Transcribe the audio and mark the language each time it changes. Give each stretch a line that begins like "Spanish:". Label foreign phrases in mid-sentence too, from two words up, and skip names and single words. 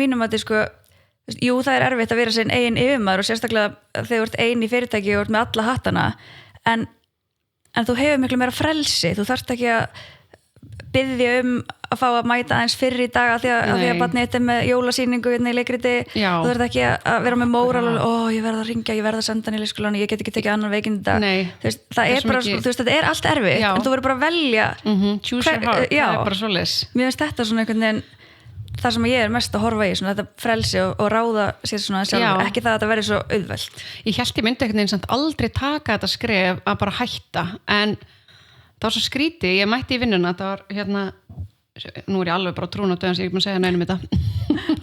Icelandic: mínum að sko, jú það er erfitt að vera sinn eigin yfirmaður og sérstaklega þegar þú ert ein í fyrirtæki og ert með alla hattana en þú hefur miklu meira frelsi þú þarft ekki að biðja að fá að mæta aðeins fyrr í dag af því að barnið þetta er með jólasýningu í leikriti þú þarft ekki að vera með móral ég verð að ringja, ég verð að senda hann í leikskólan ég get ekki tekið annan veikinn það er bara, þú veist, þetta er allt erfitt en þú verður bara að velja
English: choose your heart,
Icelandic: það er bara svoleiðis mér finnst þetta svona einhvern veginn það sem ég mest að horfa í, svona þetta frelsi og ráða sér svona sjálfur, ekki það að þetta verði svo auðvelt. Ég held ég myndi einhvern veginn samt aldrei taka þetta skref að bara hætta, en það var svo skrítið, ég mætti í vinnuna, það var hérna, nú ég alveg bara trún á döðan sem ég ekki búin að segja neinum þetta.